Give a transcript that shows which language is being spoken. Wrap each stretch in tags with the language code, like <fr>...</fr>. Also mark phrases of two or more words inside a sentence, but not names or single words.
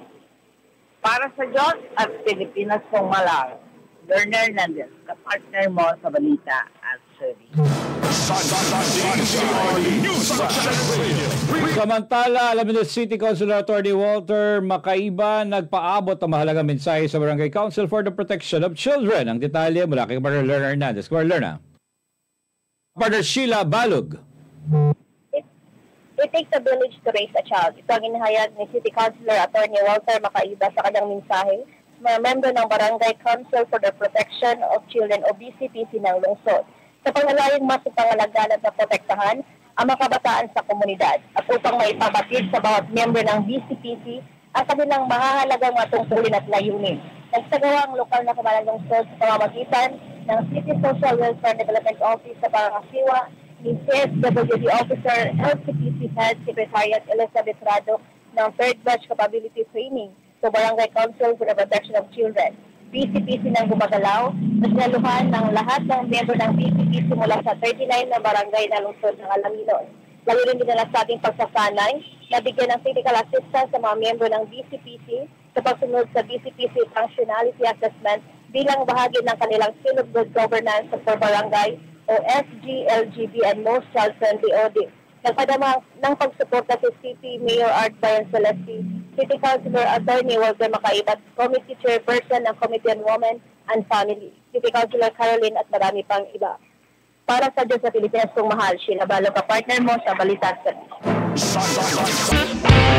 <tl>Para sa Diyos at Pilipinas kong malal, Lerner Hernandez, ka-partner mo sa balita at service. Samantala, Alameda City Councilor Attorney Walter Makaiba nagpaabot ng mahalagang mensahe sa Barangay Council for the Protection of Children. Ang detalye mula kay Partner Lerna Hernandez. Lerna. Partner Sheila Balog.</tl> <en>It takes a village to raise a child.</en> <tl>Ito ang inahayag ni City Councilor Attorney Walter Makaiba sa kanyang mensahe sa mga membro ng Barangay Council for the Protection of Children o BCPC ng lungsod. Sa pangalayang mas pangalaganap na protektahan ang mga kabataan sa komunidad at upang maipabatid sa bawat member ng BCPC ang kanilang mahahalagang matungkulin at layunin. Nagsagawa ang lokal na kamalang lungsod sa pamamagitan ng City Social Welfare Development Office sa Barangasiwa ni CSWD Officer LCPC Head Secretariat Elizabeth Rado ng 3rd Batch Capability Training sa Barangay Council for the Protection of Children. BCPC ng gumagalaw na sinaluhan ng lahat ng member ng BCPC mula sa 39 na barangay na lungsod ng Alaminos. Lalo rin dinala sa ating pagsasanay na bigyan ng</tl> <en>critical assistance</en> <tl>sa mga member ng BCPC sa pagsunod sa BCPC Functionality Assessment bilang bahagi ng kanilang Skill of Good Governance for Barangay o SGLGB and Most Child-Friendly Audit. Nagpadama ng pagsuporta si City Mayor Art Bayan Celeste, City Councilor Attorney Walter Makaiba,</tl> <en>Committee Chairperson</en> <tl>ng Committee on Women and Family, City Councilor Caroline at marami pang iba. Para sa Diyos sa Pilipinas kong mahal, Sheila Balog, partner mo sa Balita Service.</tl>